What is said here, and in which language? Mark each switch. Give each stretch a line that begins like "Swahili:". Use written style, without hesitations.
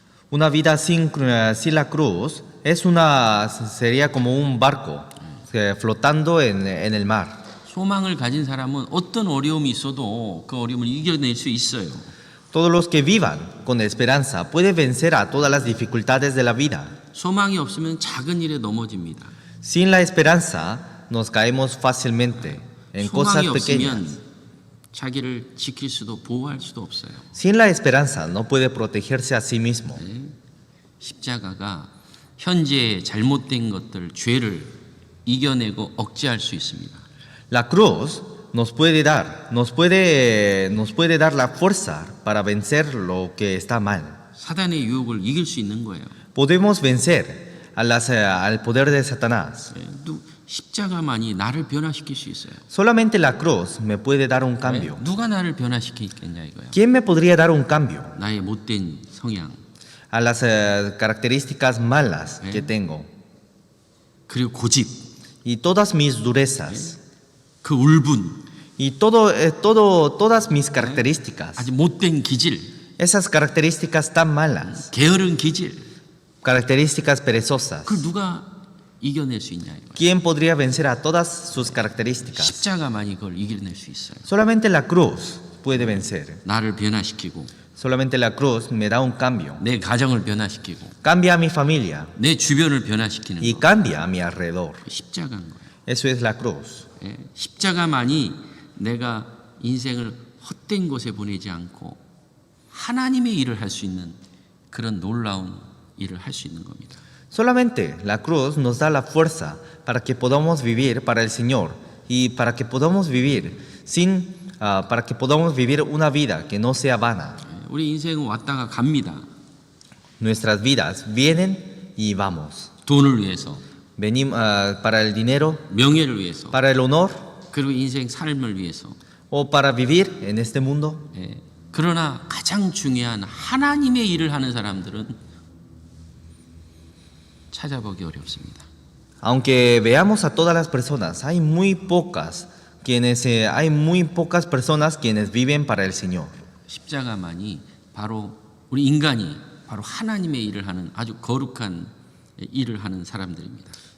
Spanish: Una vida sin la cruz sería como un barco flotando en el mar.
Korean: 소망을 가진 사람은 어떤 어려움이 있어도 그 어려움을 이겨낼 수 있어요.
Spanish: Todos los que vivan con esperanza pueden vencer a todas las dificultades de la vida.
Korean: 소망이 없으면 작은 일에 넘어집니다.
Spanish: Sin la esperanza nos caemos fácilmente en cosas
Korean: 소망이
Spanish: pequeñas.
Korean: 없으면 자기를 지킬 수도 보호할 수도 없어요.
Spanish: Sin la esperanza no puede protegerse a sí mismo.
Korean: 십자가가 현재 잘못된 것들, 죄를 이겨내고 억제할 수 있습니다.
Spanish: La cruz nos puede dar la fuerza para vencer lo que está mal.
Korean: 사단의 유혹을 이길 수 있는 거예요.
Spanish: Podemos vencer al poder de Satanás.
Korean: 십자가만이 나를 변화시킬 수 있어요.
Spanish: Solamente la cruz me puede dar un cambio.
Korean: 누가 나를 변화시키겠냐 이거예요.
Spanish: ¿Quién me podría dar un cambio
Korean: 나의 못된 성향,
Spanish: a las características malas que tengo
Korean: 그리고 고집,
Spanish: y todas mis durezas
Korean: 그 울분,
Spanish: y todas mis características?
Korean: 아주 못된 기질,
Spanish: Esas características tan malas,
Korean: 게으른 기질,
Spanish: características perezosas.
Korean: 그걸 누가 이겨낼 수 있냐 이거예요.
Spanish: ¿Quién podría vencer a todas sus características?
Korean: 십자가만이 그걸 이겨낼 수 있어요.
Spanish: Solamente la cruz puede vencer.
Korean: 나를 변화시키고,
Spanish: Solamente la cruz me da un cambio.
Korean: 내 가정을 변화시키고,
Spanish: Cambia a mi familia
Korean: 내 주변을 변화시키는
Spanish: y
Korean: 거.
Spanish: cambia a mi alrededor.
Korean: 십자가인 거예요.
Spanish: Eso es la cruz.
Korean: 예, 십자가만이 내가 인생을 헛된 곳에 보내지 않고 하나님의 일을 할 수 있는 그런 놀라운 일을 할 수 있는 겁니다.
Spanish: Solamente la cruz nos da la fuerza para que podamos vivir para el Señor y para que podamos vivir una vida que no sea vana.
Korean: 예, 우리 인생은 왔다가 갑니다.
Spanish: Nuestras vidas vienen y vamos.
Korean: 돈을 위해서,
Spanish: Venimos para el dinero,
Korean: 명예를 위해서,
Spanish: para el honor
Korean: 그리고 인생 삶을 위해서.
Spanish: o para vivir en este mundo.
Korean: 예, 그러나 가장 중요한 하나님의 일을 하는 사람들은 찾아보기 어렵습니다.
Spanish: Aunque veamos a todas las personas, hay muy pocas personas quienes viven para el Señor.
Korean: 십자가만이 바로 우리 인간이 바로 하나님의 일을 하는 아주 거룩한 일을 하는 사람들입니다.